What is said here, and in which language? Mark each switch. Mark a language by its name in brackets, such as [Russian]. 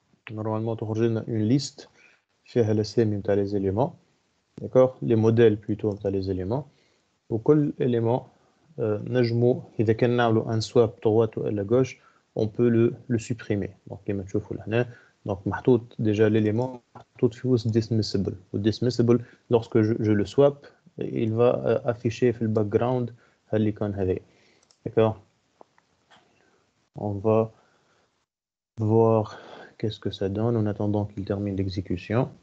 [French] Normalement, [Arabic] تخرج لنا [French] une liste [Arabic] فيها الاسامي نتاع [French] les éléments, d'accord, les modèles plutôt نتاع les éléments, [Arabic] وكل [French] élément [Arabic] نجمو إذا كان نعملو [French] un swap droite ou à la gauche, on peut le supprimer. [Arabic] Donc كما تشوفوا لهنا, donc محطوط [French] déjà l'élément [Arabic] محطوط في وسط dismissible. [French] و dismissible lorsque je le swap, il va afficher في le background [Arabic] اللي كان هذا, [French] d'accord. On va voir qu'est-ce que ça donne en attendant qu'il termine l'exécution.